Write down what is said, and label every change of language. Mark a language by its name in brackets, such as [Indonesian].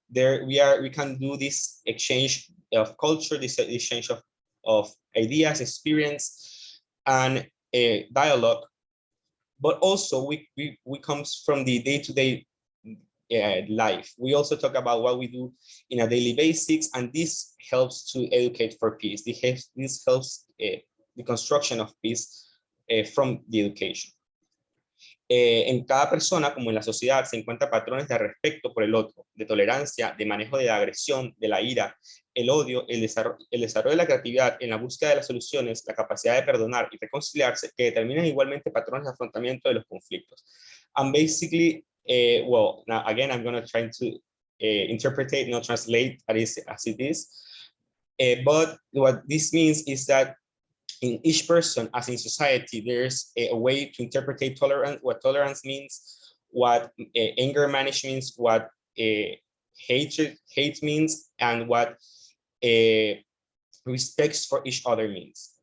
[English] There we can do this exchange of culture, this exchange of ideas, experience, and dialogue. But also we comes from the day-to-day life. We also talk about what we do in a daily basis, and this helps to educate for peace. This helps the construction of peace from the education. [Spanish] En cada persona, como en la sociedad, se encuentran patrones de respeto por el otro, de tolerancia, de manejo de la agresión, de la ira, el odio, el desarrollo de la creatividad en la búsqueda de las soluciones, la capacidad de perdonar y reconciliarse, que determinan igualmente patrones de afrontamiento de los conflictos. [English] And basically, well, now again, I'm going to try to interpret, not translate as it is. But what this means is that in each person, as in society, there's a way to interpret tolerance, what tolerance means, what anger management means, what hate means, and what respect for each other means.